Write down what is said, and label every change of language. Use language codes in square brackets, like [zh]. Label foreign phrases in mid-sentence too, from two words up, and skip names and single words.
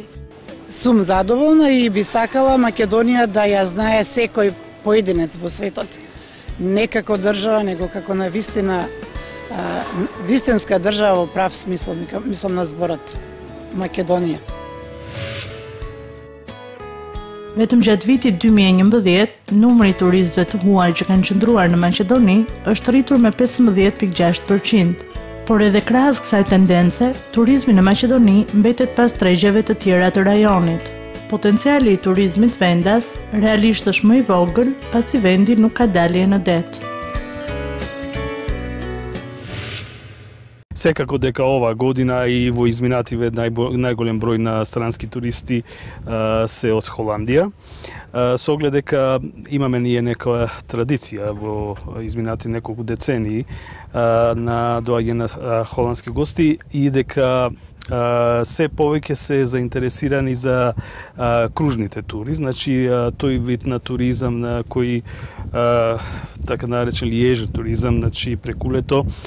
[mk] Сум задоволна и би сакала Македонија да ја знае секој поединец во светот. Не како држава, него како на вистинска држава во прав смисла, мислам на зборот Македонија. [sq] Vetëm gjatë vitit 2011, numri i turistëve të huaj që kanë qëndruar në Maqedoni është rritur me 15.6%. Por edhe krahas kësaj tendence, turizmi në Maqedoni mbetet pas tregjeve të tjera të rajonit. Potenciali i turizmit vendas realisht është më i vogël, pasi vendi nuk ka dalje në det. [mk] Секако дека ова година и во изминативе најголем број на странски туристи се од Холандија. Со оглед дека имаме ние некоја традиција во изминати неколку децении на доаѓање на холандски гости и дека се повеќе се заинтересирани за кружните тури, значи тој вид на туризам на кој така наречен лиежен туризам, значи преку лето